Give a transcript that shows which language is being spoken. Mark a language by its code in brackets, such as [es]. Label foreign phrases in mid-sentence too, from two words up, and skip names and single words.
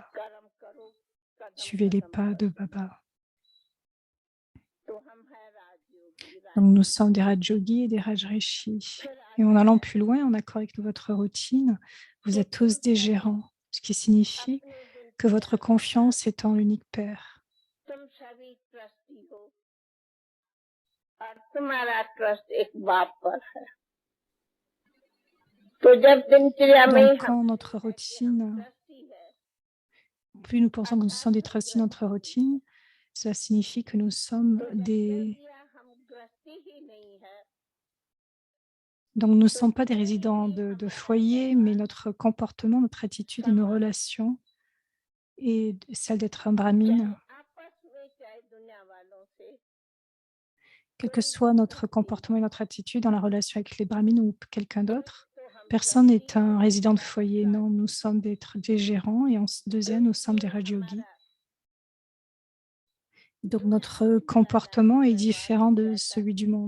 [fr] Suivez les pas de Baba. Donc nous sommes des Rajogis et des Rajrishis. Et en allant plus loin, en accord avec votre routine, vous êtes tous des gérants, ce qui signifie que votre confiance est en l'unique Père. [hi] तुम सभी ट्रस्टी हो और तुम्हारा ट्रस्ट एक बाप पर है तो जब दिनचर्या में [fr] Donc quand notre routine, [hi] ट्रस्टी है [fr] plus nous pensons que nous sommes des trustis dans notre routine, cela signifie que nous sommes des... [hi] हम गृहस्थी ही नहीं है [fr] Donc nous ne sommes pas des résidents de foyer, mais notre comportement, notre attitude et nos relations et celle d'être un brahmine, [hi] आपस में चाहे दुनिया वालों से [fr] quel que soit notre comportement et notre attitude dans la relation avec les brahmines ou quelqu'un d'autre, personne n'est un résident de foyer. Non, nous sommes des gérants et en deuxième, nous sommes des rajogis. Donc notre comportement est différent de celui du monde.